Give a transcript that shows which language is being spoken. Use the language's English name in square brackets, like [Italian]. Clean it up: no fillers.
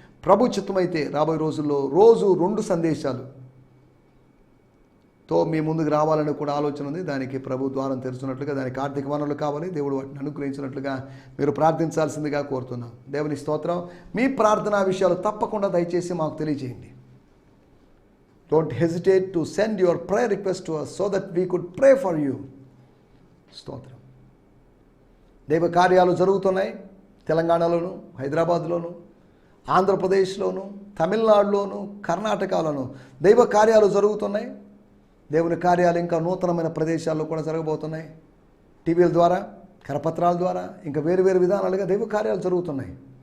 [Telugu] ప్రభు చిత్తమైతే రాబోయే రోజుల్లో రోజు 2 సందేశాలుతో మీ ముందుకు రావాలని కూడా ఆలోచన ఉంది. దానికి ప్రభు ద్వారం తెరుచున్నట్లుగా, దానికి ఆర్థిక వనరులు కావాలి, దేవుడు వాటిని అనుగ్రహించినట్లుగా మీరు ప్రార్థించాల్సిందిగా కోరుతున్నాం. దేవుని స్తోత్రం. మీ ప్రార్థనా విషయాలు తప్పకుండా దయచేసి మాకు తెలియజేయండి. [English] Don't hesitate to send your prayer request to us so that we could pray for you. [Telugu] స్తోత్రం. దైవ కార్యాలు జరుగుతున్నాయి. తెలంగాణలోను, హైదరాబాద్లోను, ఆంధ్రప్రదేశ్లోను, తమిళనాడులోను, కర్ణాటకలోను దైవ కార్యాలు జరుగుతున్నాయి. దేవుని కార్యాలు ఇంకా నూతనమైన ప్రదేశాల్లో కూడా జరగబోతున్నాయి. టీవీల ద్వారా, కరపత్రాల ద్వారా, ఇంకా వేరు వేరు విధానాలుగా దైవ కార్యాలు జరుగుతున్నాయి.